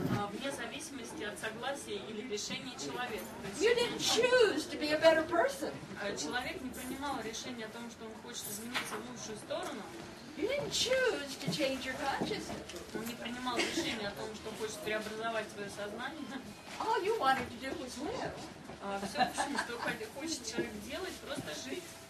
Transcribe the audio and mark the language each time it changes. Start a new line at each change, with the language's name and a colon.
Russian: вне зависимости от согласия или решения человека. То
English: You
Russian: есть,
English: didn't choose to be a better person.
Russian: человек не принимал решение о том, что он хочет измениться в лучшую сторону.
English: You didn't choose to change your consciousness.
Russian: Он не принимал решение о том, что хочет преобразовать свое сознание.
English: All you wanted to do was live.
Russian: Все, что хочет человек делать, просто жить.